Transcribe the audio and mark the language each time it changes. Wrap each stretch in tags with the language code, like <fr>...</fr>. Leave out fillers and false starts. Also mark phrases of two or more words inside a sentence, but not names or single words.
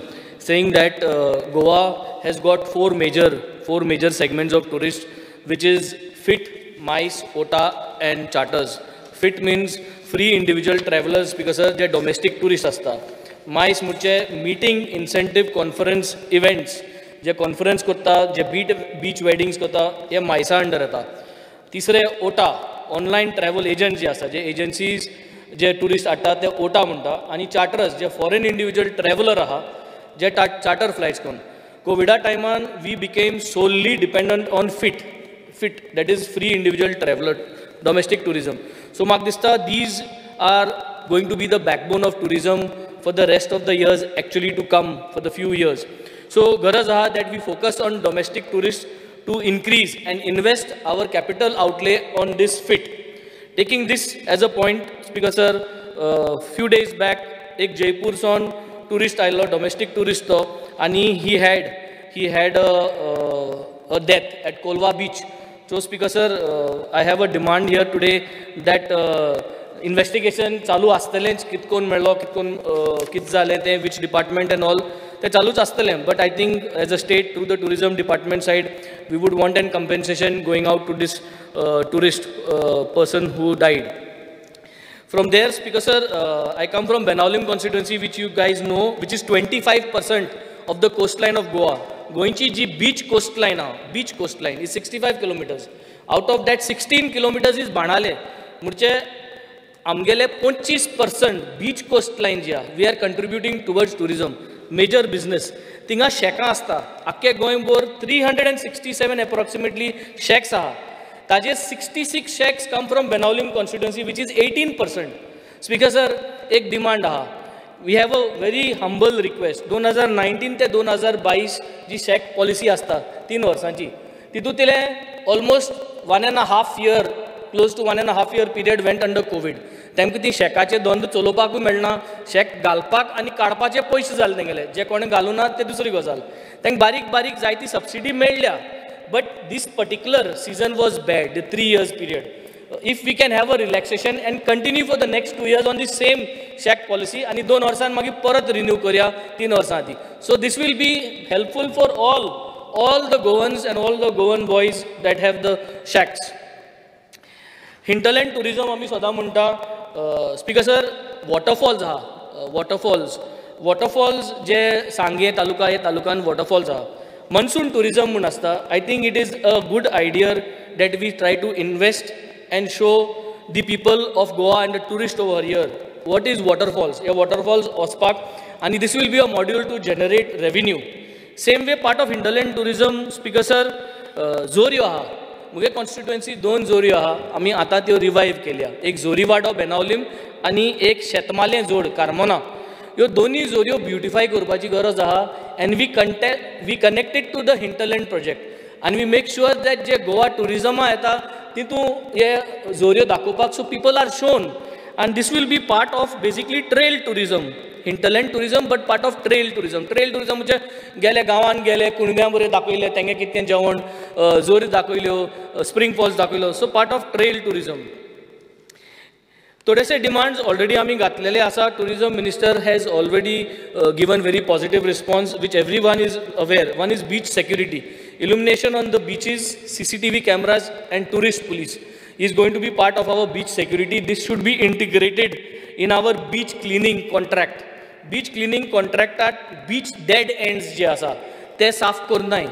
<en>Saying that Goa has got four major segments of tourists, which is fit, MICE, OTA, and charters. Fit means free individual travelers because they're domestic tourists asta.</en> <kok>MICE मुझे</kok> <en>meeting, incentive, conference, events</en> <kok>जे कॉन्फरन्स करता जे</kok> <en>beach weddings</en> <kok>करता हे मायसा अंडर येता. तिसरे ओटा</kok> <en>online travel agent</en> <kok>जे आसा जे एजन्सीज जे टुरिस्ट हाडटा ते ओटा म्हणटा. आनी चार्टर्स जे</kok> <en>foreign individual traveller</en> <kok>आहा जे</kok> <en>charter flights</en> <kok>करून कोविडा टायमान</kok> <en>we became solely dependent on FIT that is free individual traveller domestic tourism. सो</en> <kok>म्हाका दिसता</kok> <en>these are going to be the backbone of tourism for the rest of the years actually to come for the few years. So</en> <kok>garaz aha</kok> <en>that we focus on domestic tourists to increase and invest our capital outlay on this fit. Taking this as a point, Speaker sir, few days back</en> <kok>ek Jaipur son tourist ailo</kok> <en>domestic tourist</en> <kok>to ani</kok> <en>he had a death at Kolwa beach. So Speaker sir, I have a demand here today that</en> <kok>इन्वेस्टिगेशन चालू आसतलेंच कितकोन मेळ्ळो कित जालें तें</kok> <en>which department and all</en> <kok>तें चालूच आसतलें.</kok> <en>But I think as a state through the tourism department side we would want an compensation going out to this tourist person who died. From there Speaker sir, I come from Benaulim constituency which you guys know, which is 25% of the coastline of Goa.</en> <kok>गोंयची जी</kok> <en>बीच coastline is 65 kilometers. Out of that 16 kilometers is बाणाले.</en> <kok>म्हणजे आमगेले</kok> <en>25% beach coast line</en> <kok>जी आहा</kok> <en>we are contributing towards tourism major business.</en> <kok>थिंगा शेकां आसता आख्खे गोंयभर 367 एप्रॉक्सिमेटली शेक्स आहा.</kok> <en>ताजे 66 shacks come from बेनावलीम constituency which is 18%. Speaker sir,</en> <kok>एक डिमांड आहा.</kok> <en>We have a very humble request.</en> <kok>2019 ते 2022 जी शेक पॉलिसी आसता 3 वर्सांची तितूंतले</kok> <en>ऑलमोस्ट 1.5 year close to 1.5 year period went under COVID.</en> <kok>तेमकां ती शेकाचे दोंद चलोवपाकूय मेळना, शेक घालपाक आनी काडपाचे पयशे जाले तेंगेले. जे कोणे घालूना ते दुसरी गजाल. तांकां बारीक बारीक जायती सबसिडी मेळ्ळ्या,</kok> <en>But this particular season was bad, the 3 years period. If we can have a relaxation and continue for the next 2 years on the same shack policy</en> <kok>आनी 2 वर्सान मागीर परत रिन्यू करया 3 वर्सां आदी.</kok> <en>So this will be helpful for all the Goans and all the Goan boys that have the shacks. hinterland tourism</en> <kok>आमी सदां म्हणटा.</kok> <en>Speaker sir,</en> <kok>वॉटरफॉल्स आहा. वॉटरफॉल्स जे सांगे तालुका हे तालुकान वॉटरफॉल्स आहा.</kok> <en>monsoon tourism</en> <kok>म्हूण आसता.</kok> <en>I think it is a good idea that we try to invest and show the people of Goa and the tourist over here what is waterfalls.</en> <kok>हे वॉटरफॉल्स वचपाक आनी</kok> <en>this will be a module to generate revenue. same way part of hinterland tourism Speaker sir,</en> <kok>जोऱ्यो आहा. मुगे कॉन्स्टिट्युएन्सी 2 जोऱ्यो आहा. आमी आतां त्यो रिवायव केल्या. एक जोरीवाडो बेनावलीम आनी एक शेतमालें जोड कार्मोना. ह्यो दोनी जोऱ्यो ब्युटिफाय करपाची गरज आहा.</kok> <en>and we connected to the hinterland project आनी we make sure that</en> <kok>जे गोवा टुरिजमा येता तितूं हे जोऱ्यो दाखोवपाक</kok> <en>so people are shown. and this will be part of basically trail tourism, hinterland tourism, but part of trail tourism. Trail tourism</en> <kok>म्हणजे गेले गावान गेले कुणब्यां बरे दाखयले तेंगे कितें जेवण, जोरी दाखयल्यो,</kok> <en>spring falls</en> <kok>दाखयलो,</kok> <en>so part of trail tourism.</en> <kok>थोडेसे डिमांड्स ऑलरेडी आमी घातलेले आसा.</kok> <en>Tourism minister has already given very positive response which every one is aware. One is beach security, illumination on the beaches, CCTV cameras and tourist police is going to be part of our beach security. This should be integrated in our beach cleaning contract. Beach cleaning contract at beach dead ends</en> <kok>जे आसा ते साफ करनाय.</kok>